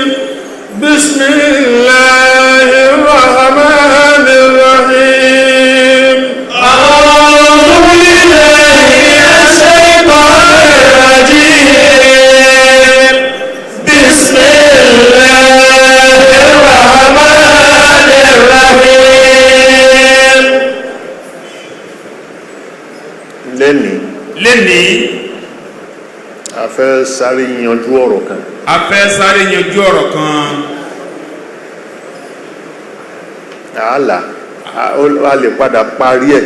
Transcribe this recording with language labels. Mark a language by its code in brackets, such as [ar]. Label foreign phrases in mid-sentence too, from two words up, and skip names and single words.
[ar] بسم الله الرحمن الرحيم. أعوذ بالله من الشيطان الرجيم. بسم الله الرحمن الرحيم. [yo] lẹ́ni a fẹ́ sáré yanjú ọ̀rọ̀ kan. a fẹ́ sáré yanjú ọ̀rọ̀ kan. a lè padà parí ẹ̀.